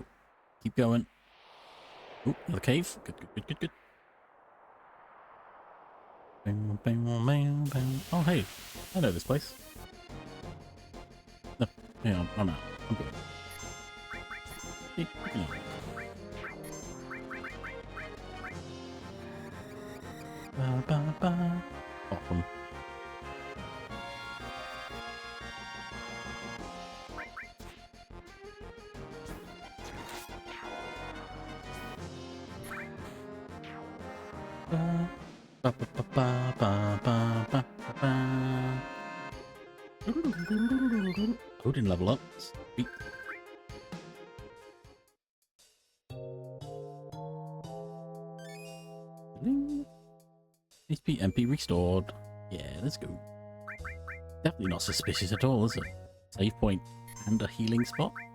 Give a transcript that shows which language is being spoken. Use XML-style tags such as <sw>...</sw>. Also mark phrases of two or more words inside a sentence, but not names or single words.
<en>Keep going. Oh, another cave. Good, good, good, good, good. Bang, bang, bang, bang. Oh, hey. I know this place. No, yeah, I'm out. I'm good. Keep going. Ba, ba, ba. Awesome. Ba, ba, ba, ba, ba, ba, ba, ba. Oh, didn't level up. Sweet. HP MP restored. Yeah, let's go. Definitely not suspicious at all, is it? Save point and a healing spot?</en>